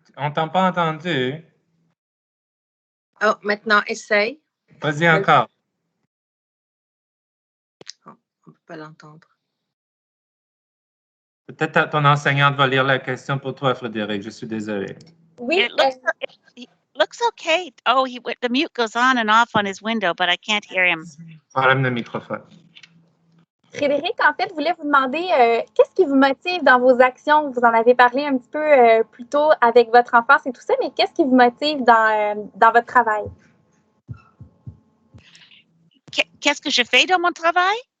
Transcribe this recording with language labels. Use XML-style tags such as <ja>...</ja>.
<fr>On t'a pas entendu? Oh, maintenant, essaye. Vas-y encore. Oh, on ne peut pas l'entendre. Peut-être ton enseignante va lire la question pour toi, Frédéric. Je suis désolé. Oui.</fr> <en>It looks okay. Oh, the mute goes on and off on his window, but I can't hear him.</en> <fr>Problème de microphone. Frédéric, en fait, voulais vous demander qu'est-ce qui vous motive dans vos actions? Vous en avez parlé un petit peu plus tôt avec votre enfance et tout ça, mais qu'est-ce qui vous motive dans votre travail? Qu'est-ce que je fais dans mon travail?</fr>